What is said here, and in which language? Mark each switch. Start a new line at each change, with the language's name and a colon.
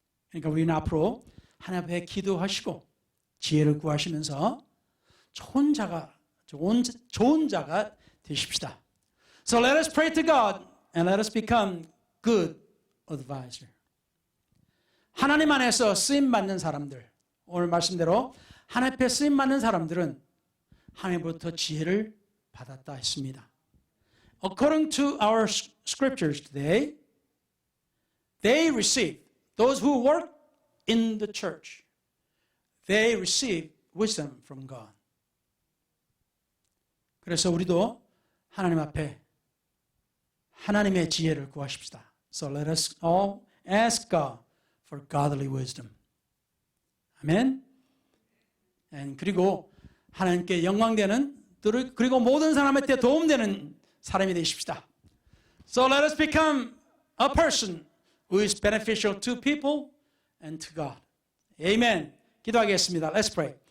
Korean: 그러니까 우리는 앞으로 하나님 앞에 기도하시고 지혜를 구하시면서 좋은 자가 되십시다.
English: So let us pray to God and let us become good advisor.
Korean: 하나님 안에서 쓰임 받는 사람들, 오늘 말씀대로 하나님 앞에 쓰임 받는 사람들은 하나님으로부터 지혜를 받았다 했습니다.
English: According to our scriptures today, they receive, those who work in the church, they receive wisdom from God.
Korean: 그래서 우리도 하나님 앞에 하나님의 지혜를 구하십시다.
English: So let us all ask God for godly wisdom. 아멘.
Korean: 그리고 하나님께 영광되는 그리고 모든 사람한테 도움되는 사람이 되십시다.
English: So let us become a person who is beneficial to people and to God. Amen.
Korean: 기도하겠습니다.
English: Let's pray.